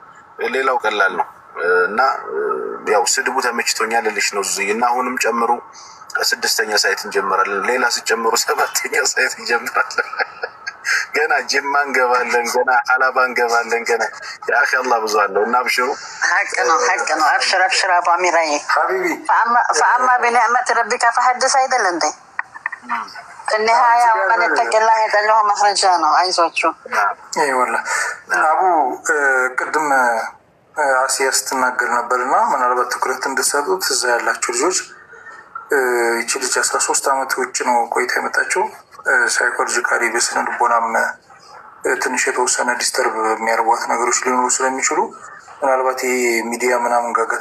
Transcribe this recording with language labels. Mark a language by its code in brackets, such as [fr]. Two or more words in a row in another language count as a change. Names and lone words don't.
[am] ነው እና ያው ስድቡ ተመችቶኛል ልልሽ ነው እዚህ እና አሁንም ጨምሩ 6ኛ ሳይት እንጀምራለን። ሌላ ሲጨምሩ 7ኛ ሳይት እንጀምራለን። ገና ጅማ እንገባለን፣ ገና ሐላባ እንገባለን። ገና ያኺ አላህ ብዙ አለው እና አብሽሩ። ሐቅ ነው አብሽር አባሚራዬ [ar] حبيبي فأما بنعمة ربك فحدث [am] አይደል እንዴ [ar] النهاية ومن اتق الله يجعل له مخرجا [am] ነው። አይዟችሁ ይወላ አቡ ቅድም አሲያ ስትናገር ነበርና ምናልባት ትኩረት እንድትሰጡት እዛ ያላችሁ ልጆች ይቺ ልጅ 13 ዓመት ውጭ ነው ቆይታ የመጣችው። ሳይኮሎጂካሊ በስነ ልቦናም ትንሽ የተወሰነ ዲስተርብ የሚያርቧት ነገሮች ሊኖሩ ስለሚችሉ ምናልባት ይሄ ሚዲያ ምናምን ጋጋታ